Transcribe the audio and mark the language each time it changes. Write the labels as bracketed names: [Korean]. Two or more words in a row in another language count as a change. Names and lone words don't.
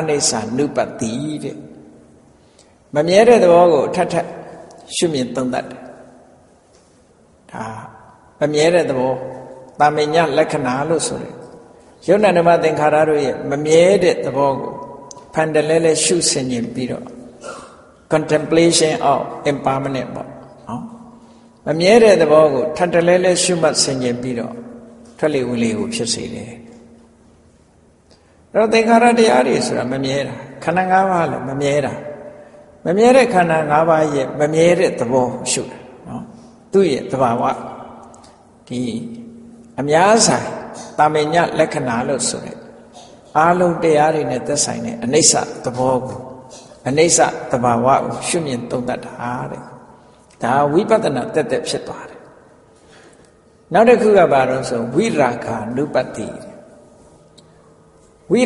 [Burmese] နိစ္စနုပတ္တိတဲ့မမြဲတဲ့သဘောကိုထပ်ရှုမြင်သုံးသပ်တယ်ဒါမမြဲတဲ့သဘောတာမညလက္ခဏာလို့ဆိုတယ်ယုံနာဓမ္မသင်္ခါရတို့ရဲ့မမြဲတဲ့သဘောကိုဖန်တလဲရှုဆင်ခြင်ပြီးတော့ [English] contemplation of impermanent [Burmese] ပေါ့နော်မမြဲတဲ့သဘောကိုထပ်တလဲရှုမှတ်ဆင်ခြင်ပြီးတော့ထွက်လေဝင်လေကိုဖြစ်စေတယ် အဲ့တော့သင်္ခါရတရားတွေဆိုတာမမြဲတာခန္ဓာ၅ပါးလည်းမမြဲတာမမြဲတဲ့ခန္ဓာ၅ပါးရဲ့ မမြဲတဲ့သဘောရှုတာနော်သူ့ရဲ့သဘာဝဒီအများဆိုင်တာမညလက္ခဏာလို့ဆိုတဲ့အာလုံးတရားတွေနဲ့သက်ဆိုင်တဲ့အနိစ္စသဘောကိုအနိစ္စသဘာဝကိုရှုမြင်သုံးသပ်တာတဲ့ဒါဝိပဿနာတက်ဖြစ်သွားတယ်နောက်တစ်ခုကဘာလို့ဆိုဝိရာဂ ानु ပတ္တိဝိ